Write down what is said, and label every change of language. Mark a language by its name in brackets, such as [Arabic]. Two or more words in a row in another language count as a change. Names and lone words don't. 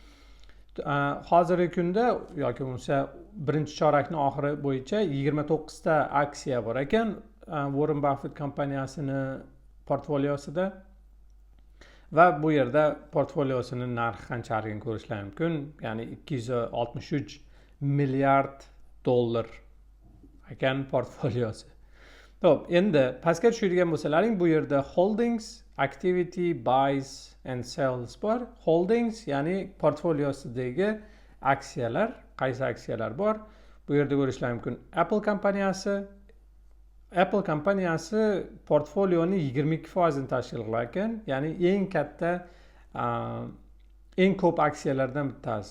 [Uzbek] Hozirgi kunda yoki bo'lmasa birinchi chorakning oxiri bo'yicha 29 ta aksiya bor ekan Warren Buffett kompaniyasini portfoliosida. Va bu yerda portfoliosining narxi qanchaligini ko'rishlaring mumkin. Ya'ni 263 milliard dollar ekan portfoliosi. Xo'p, endi pastga tushadigan bo'lsalaring, bu yerda holdings, [English] activity, buys and sells bor. [Uzbek] Holdings ya'ni portfoliosidagi aksiyalar, qaysi aksiyalar bor? Bu yerda ko'rishlaring mumkin. Apple kompaniyasi portfolioning 22% tashkil qilar ekan, ya'ni eng katta, eng ko'p aksiyalardan bittasi.